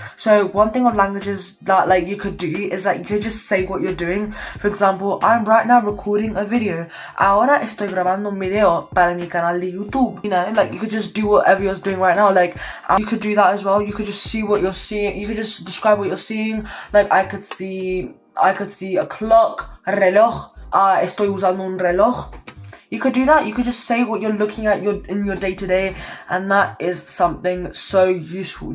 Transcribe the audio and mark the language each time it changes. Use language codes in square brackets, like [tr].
[en] So one thing on languages that like you could do is that you could just say what you're doing. For example, I'm right now recording a video. [es] Ahora estoy grabando un video para mi canal de YouTube. [en] You know, like you could just do whatever you're doing right now. Like you could do that as well. You could just see what you're seeing. You could just describe what you're seeing. Like I could see a clock, reloj. [es] Estoy usando un reloj. [en] you could do that. You could just say what you're looking at in your day-to-day, and that is something so useful.